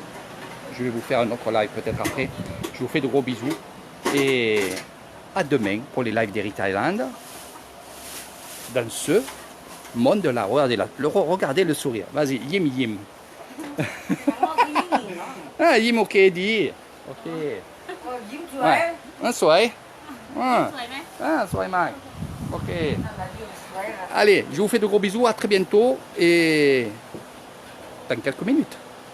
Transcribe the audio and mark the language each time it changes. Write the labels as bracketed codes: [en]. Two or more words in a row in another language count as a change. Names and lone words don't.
[fr] Je vais vous faire un autre live peut-être après. Je vous fais de gros bisous. Et à demain pour les lives d'Eri Thaïlande. Dans ce monde-là. Regardez le sourire. Vas-y, [th] ยิ้ม ยิ้ม. [fr] Ah, yim ok, dis. Ok. [th] ยิ้มสวย [fr] Ah, soirée. Ah, [th] สวยไหม [fr] ah, soirée, Mike. Ok. [th] ยิ้มสวย [fr] Allez, je vous fais de gros bisous. À très bientôt. Et dans quelques minutes.